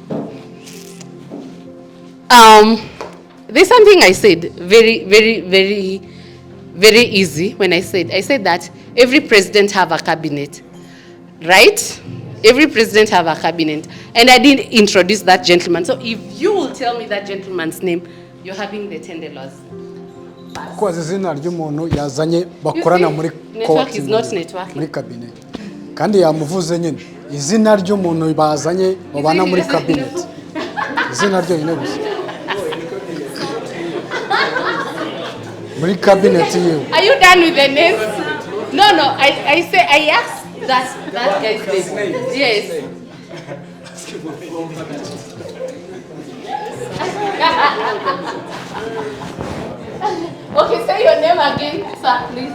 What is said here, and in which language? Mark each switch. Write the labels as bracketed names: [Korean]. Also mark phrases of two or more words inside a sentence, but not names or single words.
[English] There's something I said very, very, very, very easy when I said that every president have a cabinet, right? Every president have a cabinet. And I didn't introduce that gentleman. So if you will tell me that gentleman's name, you're having the $10. [Kinyarwanda] kuko izina ry'umuntu yazanye bakorana muri muri cabinet kandi yamuvuze nyine izina ry'umuntu bazanye babana muri cabinet izina ryo nyine gusa muri cabinet yewe. [English] Are you done with the names? No, I asked that guy's name. Yes. Okay, say your name again, sir, please.